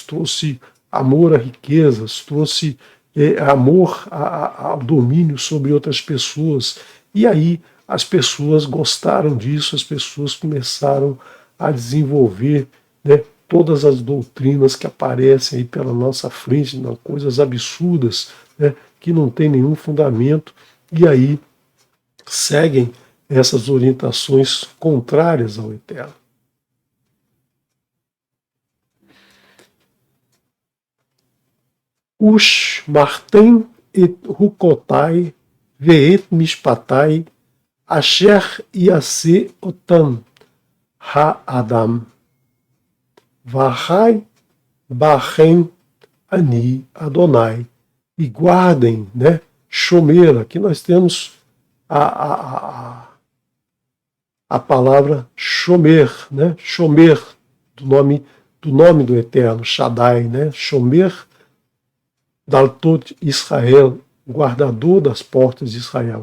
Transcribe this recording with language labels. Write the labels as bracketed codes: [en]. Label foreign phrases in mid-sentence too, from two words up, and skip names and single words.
[pt] trouxe amor a riquezas, trouxe amor ao domínio sobre outras pessoas, e aí as pessoas gostaram disso, as pessoas começaram a desenvolver, né, todas as doutrinas que aparecem aí pela nossa frente, né, coisas absurdas, né, que não tem nenhum fundamento, e aí seguem essas orientações contrárias ao Eterno. [he] ושמרתם את חקתי ואת משפטי אשר יעשה אתם האדם וחי בהם אני אדני. [pt] E guardem, né, Shomer, aqui nós temos a palavra Shomer, né, Shomer, do nome do Eterno, Shaddai, né, [he] Shomer Daltot Israel, [pt] guardador das portas de Israel.